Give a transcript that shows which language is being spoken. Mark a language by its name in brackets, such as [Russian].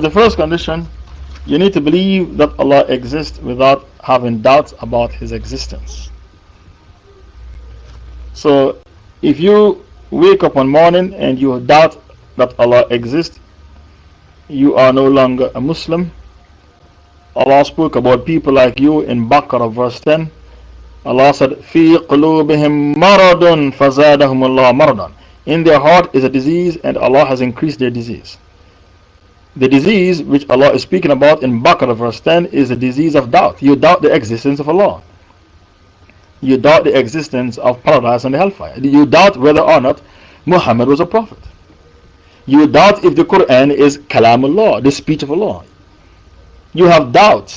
[English] The first condition, you need to believe that Allah exists without having doubts about His existence. So if you wake up one morning and you doubt that Allah exists, you are no longer a Muslim. Allah spoke about people like you in Baqarah verse 10. Allah said, [Arabic] فِي قُلُوبِهِمْ مَرَضٌ فَزَادَهُمُ اللَّهُ مَرَضًا. [English] In their heart is a disease, and Allah has increased their disease. The disease which Allah is speaking about in Baqarah verse 10 is the disease of doubt. You doubt the existence of Allah. You doubt the existence of paradise and the hellfire. You doubt whether or not Muhammad was a prophet. You doubt if the Quran is Kalamullah, the speech of Allah. You have doubts.